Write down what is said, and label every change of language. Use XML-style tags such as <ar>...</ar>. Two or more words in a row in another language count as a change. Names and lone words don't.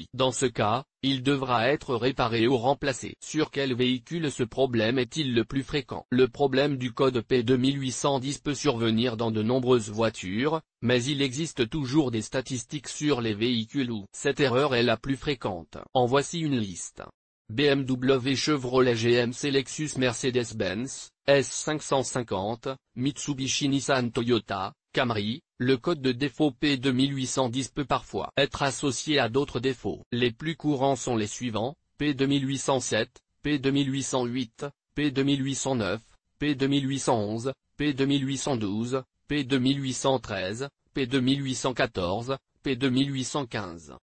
<fr>Dans ce cas, il devra être réparé ou remplacé. Sur quel véhicule ce problème est-il le plus fréquent? Le problème du code P2810 peut survenir dans de nombreuses voitures, mais il existe toujours des statistiques sur les véhicules où cette erreur est la plus fréquente. En voici une liste. BMW, Chevrolet, GMC, Lexus, Mercedes-Benz, S550, Mitsubishi, Nissan, Toyota, Camry. Le code de défaut P2810 peut parfois être associé à d'autres défauts. Les plus courants sont les suivants: P2807, P2808, P2809, P2811, P2812, P2813, P2814, P2815.</fr>